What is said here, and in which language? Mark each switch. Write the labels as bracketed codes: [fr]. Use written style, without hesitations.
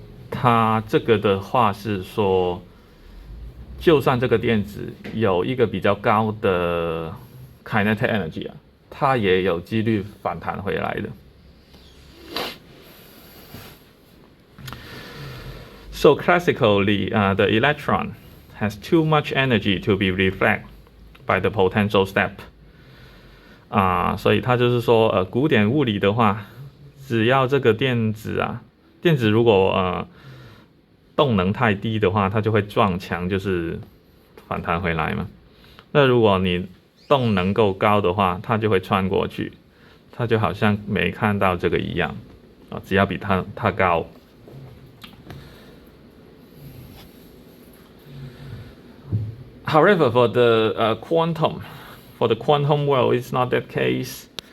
[zh] 它这个的话是说，就算这个电子有一个比较高的 kinetic energy 啊，它也有几率反弹回来的。 [en] So classically, the electron has too much energy to be reflected by the potential step. [zh] 所以它就是说，古典物理的话，只要这个电子如果动能太低的话，它就会撞墙，就是反弹回来嘛。那如果你动能够高的话，它就会穿过去，它就好像没看到这个一样啊，只要比它高。 [en] However, for the quantum world, it's not that case.